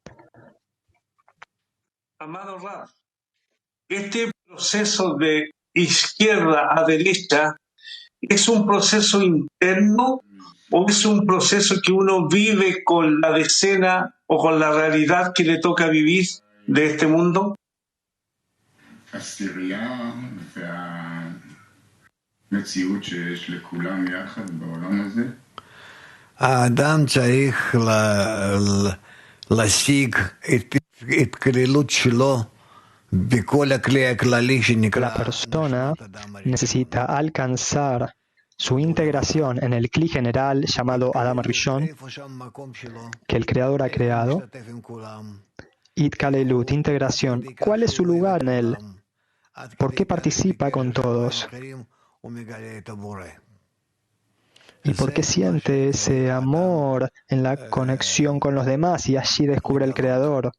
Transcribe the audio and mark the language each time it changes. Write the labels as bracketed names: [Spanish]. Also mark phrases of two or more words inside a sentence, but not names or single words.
[Spanish] Amado Rav, este proceso de izquierda a derecha, ¿es un proceso interno o es un proceso que uno vive con la decena o con la realidad que le toca vivir de este mundo? [Hebrew] האדם צריך להשיג את התקללות שלו בכל הכלי הכללי שנקרא... [Spanish] La persona necesita alcanzar su integración en el cli general llamado Adam Rishon, que el Creador ha creado. Itkalelut, integración. ¿Cuál es su lugar en él? ¿Por qué participa con todos? ¿Y por qué siente ese amor en la conexión con los demás y allí descubre el Creador?